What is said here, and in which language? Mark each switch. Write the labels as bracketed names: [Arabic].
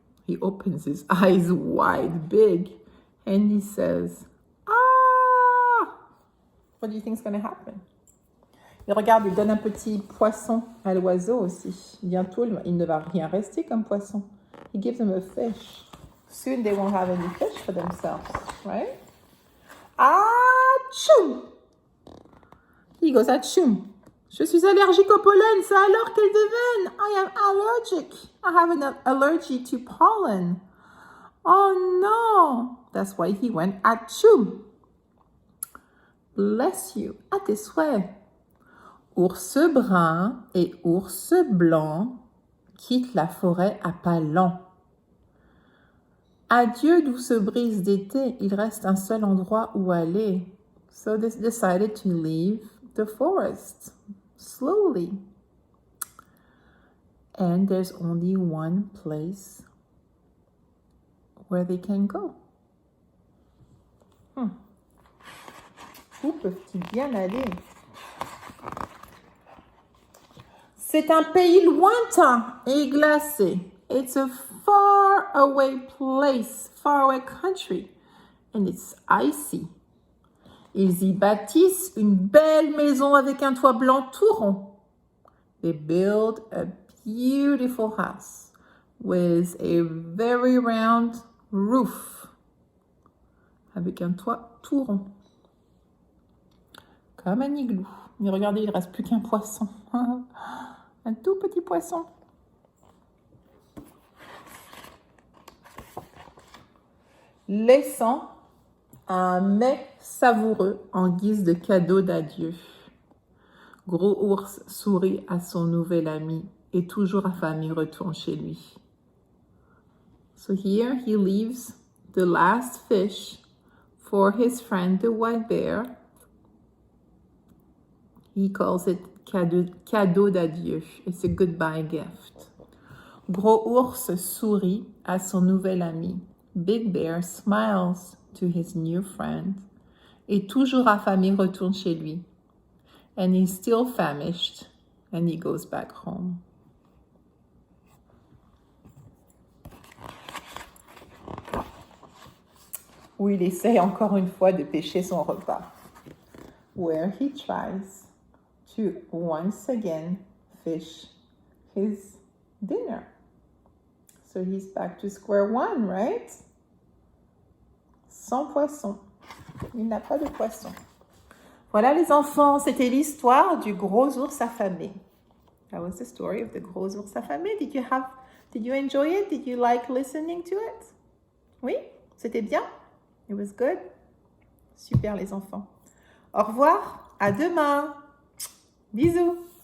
[English] He opens his eyes wide big and he says, "Ah!" What do you think is going to happen? [French] Et regarde, il donne un petit poisson à l'oiseau aussi. Bientôt, il ne va rien rester comme poisson. [English] He gives him a fish. Soon they won't have any fish for themselves, right? Achou! He goes, achou. [French] Je suis allergique au pollen, c'est alors qu'elle devine. [English] I am allergic. I have an allergy to pollen. Oh no! That's why he went, achou. Bless you. [French] À tes souhaits. Ours brun et ours blanc quittent la forêt à pas lents. Adieu, douce brise d'été, il reste un seul endroit où aller. [English] So they decided to leave the forest slowly. And there's only one place where they can go. [French] Où peuvent-ils bien aller? C'est un pays lointain et glacé. [English] It's a far away place, far away country, and it's icy. [French] Ils y bâtissent une belle maison avec un toit blanc tout rond. [English] They build a beautiful house with a very round roof. [French] Avec un toit tout rond. Comme un igloo. Mais regardez, il ne reste plus qu'un poisson. Un tout petit poisson. Laissant un mets savoureux en guise de cadeau d'adieu. Gros ours sourit à son nouvel ami et toujours affamé retourne chez lui. [English] So here he leaves the last fish for his friend the white bear. He calls it [French] cadeau d'adieu. [English] It's a goodbye gift. [French] Gros ours sourit à son nouvel ami. [English] Big Bear smiles to his new friend. [French] Et toujours affamé retourne chez lui. [English] And he's still famished. And he goes back home. [French] Où il essaie encore une fois de pêcher son repas. [English] Where he tries to once again fish his dinner. So he's back to square one, right? [French] Sans poisson. Il n'a pas de poisson. Voilà les enfants, c'était l'histoire du gros ours affamé. [English] That was the story of the gros ours affamé. Did you enjoy it? Did you like listening to it? [French] Oui? C'était bien? [English] It was good? [French] Super les enfants. Au revoir, à demain. Bisous.